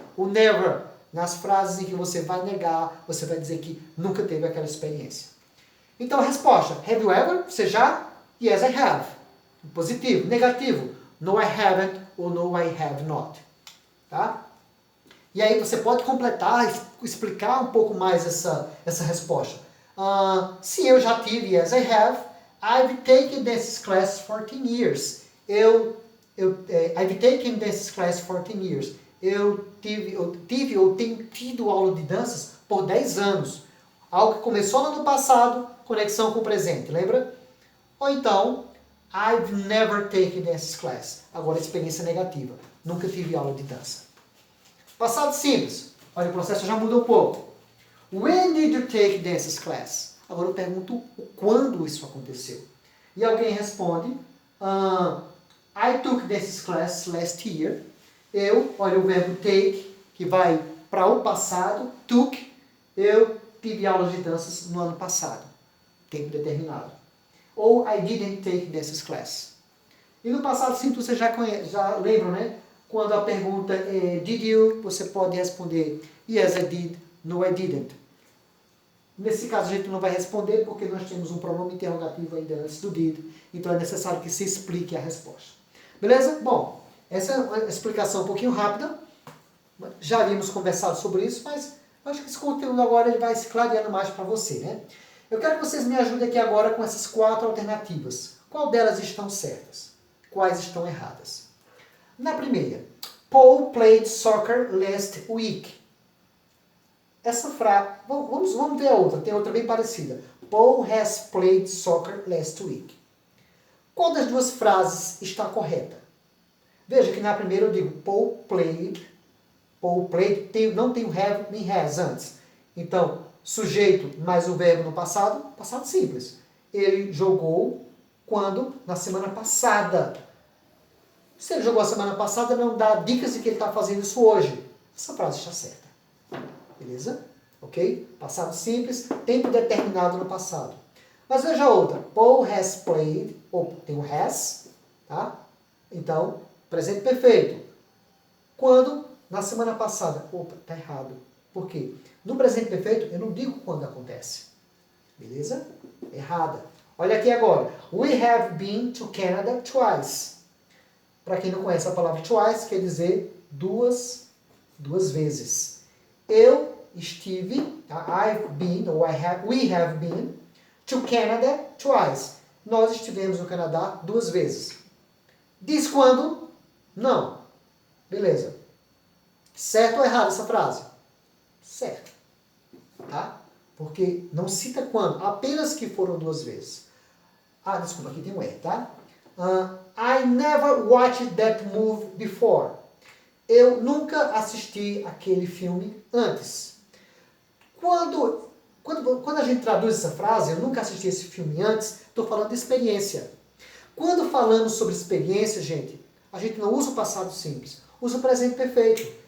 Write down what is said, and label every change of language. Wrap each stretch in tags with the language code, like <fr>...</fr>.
<pt>O never nas frases em que você vai negar, você vai dizer que nunca teve aquela experiência. Então a resposta,</pt> <en>have you ever?</en> <pt>Você já?</pt> <en>Yes, I have.</en> <pt>Positivo.</pt> <en>Negativo, no, I haven't ou no, I have not.</en> <pt>Tá? E aí você pode completar, explicar um pouco mais essa resposta. Sim, eu já tive,</pt> <en>yes, I have. I've taken this class 14 years. I've taken this class 14 years.</en> <pt>Eu tive ou tenho tido aula de danças por 10 anos. Algo que começou no ano passado, conexão com o presente, lembra? Ou então,</pt> <en>I've never taken this class.</en> <pt>Agora, experiência negativa. Nunca tive aula de dança. Passado simples. Olha, o processo já mudou um pouco.</pt> <en>When did you take dances class?</en> <pt>Agora eu pergunto quando isso aconteceu. E alguém responde,</pt> <en>I took dances class last year.</en> <pt>Olha o verbo take, que vai para o passado, took. Eu tive aulas de danças no ano passado. Tempo determinado.</pt> <en>Ou I didn't take dances class.</en> <pt>E no passado simples você já lembra, né? Quando a pergunta é did you, você pode responder</pt> <en>yes, I did, no, I didn't.</en> <pt>Nesse caso a gente não vai responder porque nós temos um pronome interrogativo ainda antes do did, então é necessário que se explique a resposta. Beleza? Bom, essa é uma explicação um pouquinho rápida. Já havíamos conversado sobre isso, mas eu acho que esse conteúdo agora ele vai se clareando mais para você, né? Eu quero que vocês me ajudem aqui agora com essas 4 alternativas. Qual delas estão certas? Quais estão erradas? Na primeira,</pt> <en>Paul played soccer last week.</en> <pt>Essa frase, vamos ver a outra, tem outra bem parecida.</pt> <en>Paul has played soccer last week.</en> <pt>Qual das duas frases está correta? Veja que na primeira eu digo</pt> <en>Paul played,</en> <pt>não tem o have nem has antes. Então, sujeito mais o verbo no passado, passado simples. Ele jogou quando? Na semana passada. Se ele jogou a semana passada, não dá dicas de que ele está fazendo isso hoje. Essa frase está certa. Beleza? Ok? Passado simples, tempo determinado no passado. Mas veja outra.</pt> <en>Paul has played,</en> <pt>ou tem o has, tá? Então, presente perfeito. Quando? Na semana passada. Opa, está errado. Por quê? No presente perfeito, eu não digo quando acontece. Beleza? Errada. Olha aqui agora.</pt> <en>We have been to Canada twice.</en> <pt>Para quem não conhece a palavra twice, quer dizer duas vezes. Eu estive,</pt> <en>I've been,</en> <pt>ou</pt> <en>we have been, to Canada twice.</en> <pt>Nós estivemos no Canadá 2 vezes. Diz quando? Não. Beleza. Certo ou errado essa frase? Certo. Tá? Porque não cita quando, apenas que foram 2 vezes. Ah, desculpa, aqui tem um R, tá?</pt> <en>I never watched that movie before.</en> <pt>Eu nunca assisti aquele filme antes. Quando a gente traduz essa frase, eu nunca assisti esse filme antes, estou falando de experiência. Quando falamos sobre experiência, gente, a gente não usa o passado simples, usa o presente perfeito.</pt>